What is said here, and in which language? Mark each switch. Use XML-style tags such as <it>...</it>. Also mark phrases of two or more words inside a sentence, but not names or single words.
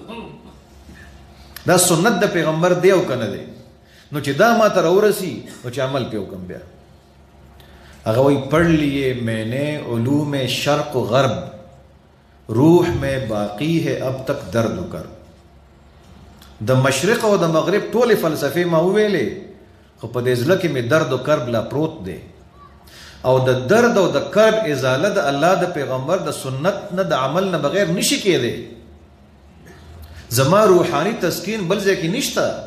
<ps>دا سنت د پیغمبر دی او که نه دی نو چې دا ما ته راورسي نو چې عمل پې وکړم بیا هغه وایي</ps> <ur>پڑھ لیے میں نے علوم شرق و غرب روح میں باقی ہے اب تک درد</ur> <ps>کر د مشرق او د مغرب ټولې فلسفې ما وویلې خو په دې زړه کې مې درد و کرب لا پروت دی او د درد او د کرب ازاله د الله د پیغمبر د سنت نه د عمل نه بغیر نشي کېدی زما روحاني تسکین بل ځای کې نشته</ps>